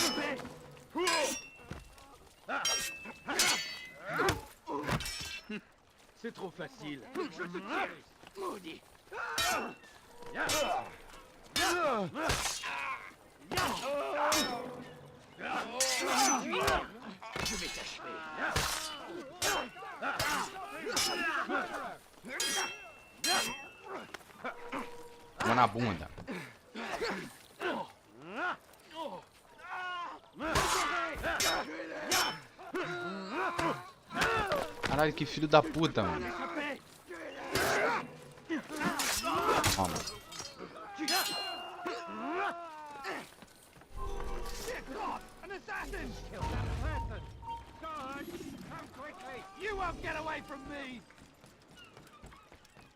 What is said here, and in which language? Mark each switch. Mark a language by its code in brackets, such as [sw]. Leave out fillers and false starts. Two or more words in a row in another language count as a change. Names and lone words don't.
[fr] C'est trop facile. Je te tire, maudit. Je vais t'achever. [pt] Vou na bunda. Caralho, que filho da puta, mano. Toma. [en] An assassin! Kill that person! Guard, come quickly! You won't get away from me!